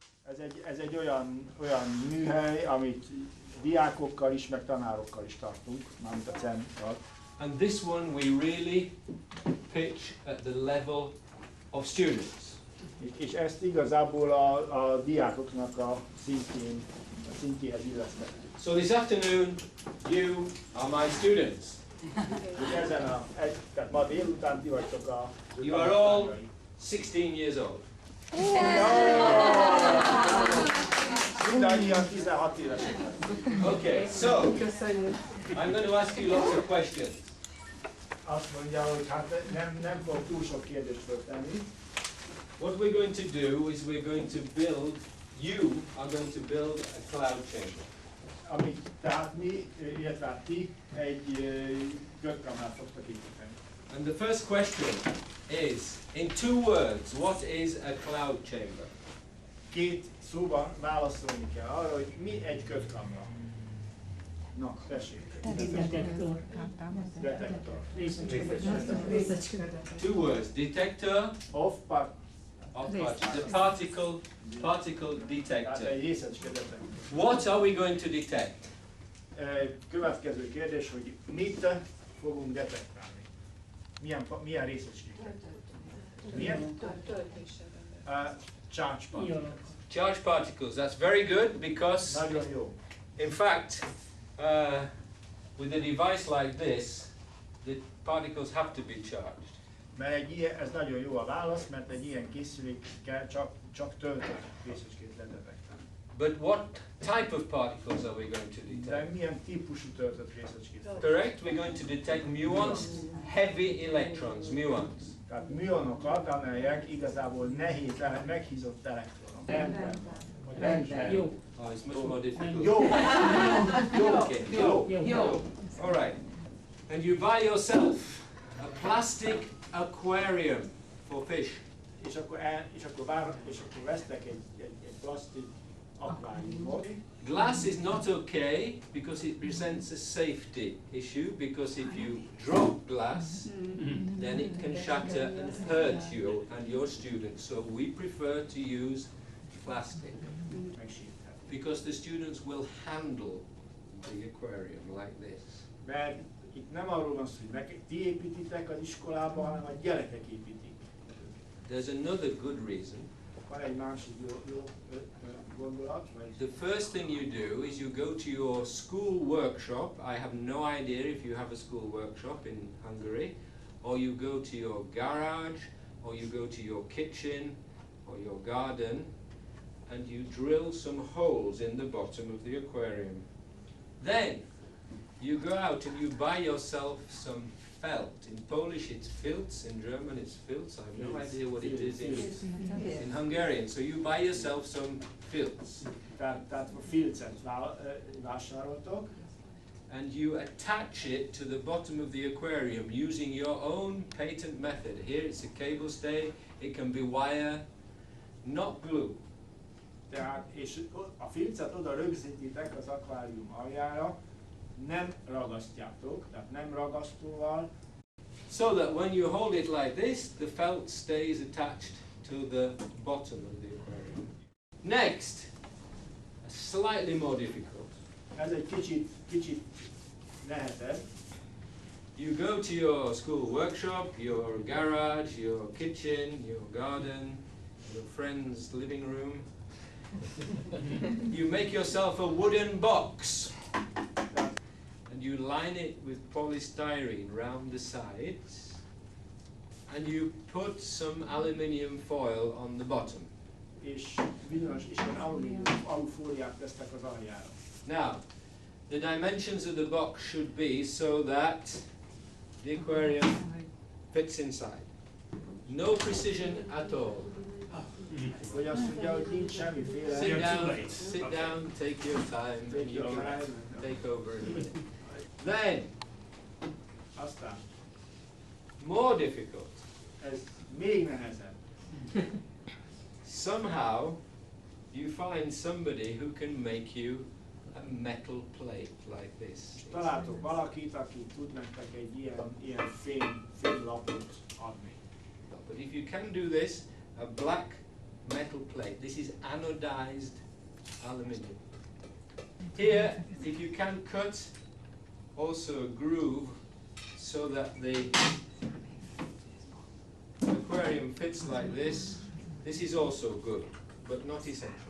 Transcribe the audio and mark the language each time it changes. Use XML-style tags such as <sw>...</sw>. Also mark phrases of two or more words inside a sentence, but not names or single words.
<hu>Ez egy olyan műhely, amit diákokkal is, meg tanárokkal is tartunk, mármint a CERN-kal.</hu> <en>And this one we really pitch at the level of students.</en> <hu>És ezt igazából a diákoknak a szintjéhez illesztettük.</hu> <en>So this afternoon, you are my students.</en> <hu>Tehát ma délután ti vagytok a...</hu> <en>You are all 16 years old.</en> <hu>Mindannyian 16 évesek.</hu> <en>Okay, so I'm going to ask you lots of questions.</en> <hu>Azt mondja, hogy hát nem fog túl sok kérdést föltenni.</hu> <en>What we're going to do is you are going to build a cloud chamber.</en> <hu>Tehát mi, illetve ti egy Ködkamrát fogtok építeni.</hu> <en>And the first question is, in 2 words, what is a cloud chamber?</en> <hu>2 szóban válaszolni kell arra, hogy mi egy Ködkamra. Na, tessék. Detektor. Detektor.</hu> <en>2 words, detector Of the particle detector.</en> <hu>Tehát egy részecske detektor.</hu> <en>What are we going to detect?</en> <hu>Következő kérdés, hogy mit fogunk detektálni? Milyen részecskéket? Milyen?</hu> <en>Charge particles. Charge particles, that's very good because,</en> <hu>Nagyon jó.</hu> <en>in fact, with a device like this, the particles have to be charged.</en> <hu>Mert ez nagyon jó a válasz, mert egy ilyen készülékkel csak töltött részecskét ledetektálni.</hu> <en>But what type of particles are we going to</en> <hu>De</hu> <en>detect?</en> <hu>milyen típusú töltött részecskét?</hu> <en>Correct, we're going to detect muons, heavy electrons, muons.</en> <hu>Tehát műonokat, amelyek igazából nehéz, meghízott elektronok. Jó.</hu> <en>Oh, it's much more difficult.</en> <hu>Jó!</hu> <en>Okay,</en> <hu>Jó.</hu> <en>all right. And you buy yourself a plastic aquarium for fish.</en> <hu>És akkor vesztek egy plastik akváriumot.</hu> <en>Glass is not okay because it presents a safety issue, because if you drop glass, then it can shatter and hurt you and your students. So we prefer to use plastic because the students will handle the aquarium like this.</en> <hu>Mert itt nem arról van szó, hogy ti építitek az iskolában, hanem a gyerekek építik.</hu> <en>There's another good reason.</en> <hu>Van egy másik jó gondolat.</hu> <en>The first thing you do is you go to your school workshop. I have no idea if you have a school workshop in Hungary, or you go to your garage, or you go to your kitchen, or your garden, and you drill some holes in the bottom of the aquarium. Then you go out and you buy yourself some felt. In Polish it's filz, in German it's filz. I have no idea what it is in Hungarian. So you buy yourself some filz.</en> <hu>Tehát a filcet vásároltok.</hu> <en>And you attach it to the bottom of the aquarium using your own patent method. Here it's a cable stay, it can be wire, not glue.</en> <hu>Tehát, és a filcet oda rögzítitek az akvárium aljára, nem ragasztjátok, tehát nem ragasztóval.</hu> <en>So that when you hold it like this, the felt stays attached to the bottom of the aquarium. Next, slightly more difficult.</en> <hu>Ez egy kicsit nehezebb.</hu> <en>You go to your school workshop, your garage, your kitchen, your garden, your friend's living room. You make yourself a wooden box. And you line it with polystyrene round the sides, and you put some aluminium foil on the bottom.</en> <hu>És bizonyos alufóliát tesztek az aljára.</hu> <en>Now, the dimensions of the box should be so that the aquarium fits inside. No precision at all.</en> <hu>Hogy azt mondja, hogy nincs semmiféle.</hu> <en>Sit down, take your time, and you can take over in a minute. Then,</en> <hu>Aztán,</hu> <en>more difficult.</en> <hu>ez még nehezebb.</hu> <en>Somehow, you find somebody who can make you a metal plate like this.</en> <hu>Találtok valakit, aki tud nektek egy ilyen fém lapot adni.</hu> <en>But if you can do this, a black metal plate. This is anodized aluminium. Here, if you can cut also a groove so that the aquarium fits like this, this is also good, but not essential.</en>